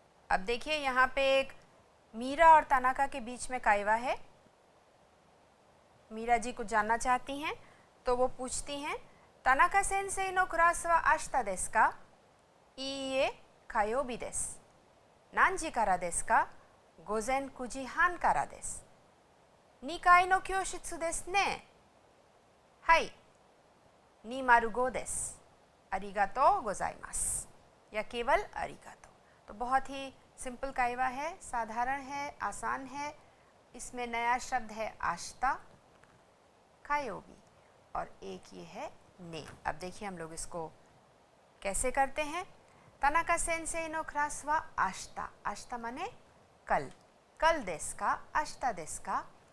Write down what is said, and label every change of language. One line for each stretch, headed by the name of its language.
Hindi: अब देखिए यहाँ पे एक मीरा और तानाका के बीच में काइवा है। मीरा जी कुछ जानना चाहती हैं, तो वो पूछती हैं
Japanese: तानाका सेंसेई नो क्लास वा आशिता देसु का? इए कायोबी देसु। नानजी कारा देसु का? गोजेन 9時半からです。2階の教室ですね。はい、205です。ありがとうございます।
Hindi: या केवल अरिगातो। तो बहुत ही सिंपल काइवा है, साधारण है, आसान है। इसमें नया शब्द है आशिता, कायोबी, और एक ये है ने। अब देखिए हम लोग इसको कैसे करते हैं।
Japanese: तानाका सेंसेई नो क्लास वा आशिता,
Hindi: आशिता माने कल, कल देस का,
Japanese: आशिता देस का।